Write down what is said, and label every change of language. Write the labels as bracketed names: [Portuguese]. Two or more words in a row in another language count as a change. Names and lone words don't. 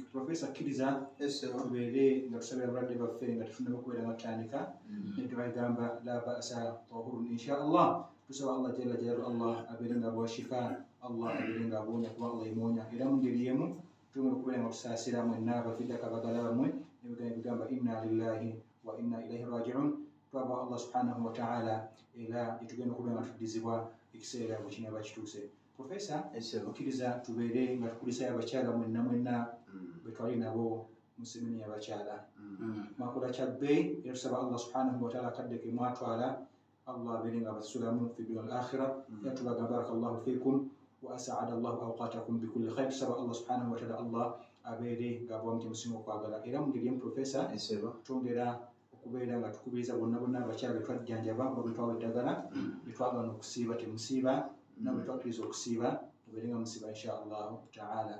[Ganda] Professor akkiriza tubeere nga tusabira abalwadde baffe nga tufuna okubeera nga tutandika ne tubagamba [Arabic] لا بأس طهور إن شاء الله. [Ganda] Tusaba [Arabic] الله جل جلاله [Ganda] Allah abeere nga abawa shifa, Allah abeere nga abawonya kuba Allah imwonya. Era mu ngeri y'emu tugenda okubeera nga tusaasira mwenna abafidde akabagala bammwe ne bigamba [Arabic] إنا لله وإنا إليه راجعون. [Ganda] Twaba [Arabic] الله سبحانه وتعالى [Ganda] era etugenda okubeera nga tuddizibwa ekiseera bwe kinaaba kituuse. Professor, okkiriza tubeere nga tukulisayo abakyala mwenna bwe twali nabo mu semini y'abakyala. Mwakola kya bbeeyi era tusaba [Arabic] الله سبحانه وتعالى [Ganda] akadde ke mwatwala Allah abeere nga abasulamu [Arabic] في الدنيا والآخرة. [Ganda] Era tubagamba [Arabic] بارك الله فيكم وأسعد الله أوقاتكم بكل خير. [Ganda] Tusaba [Arabic] الله سبحانه وتعالى [Ganda] Allah abeere nga abawa omutima omusinga okwagala. Era mu ngeri y'emu Professor twongera okubeera nga tukubiriza bonna abakyala be twajjanjaba oba bwe twawa eddagala bwe twagana okusiiba temusiiba namwe twakkiriza okusiiba tubeere nga musiiba [Arabic] إن شاء الله تعالى.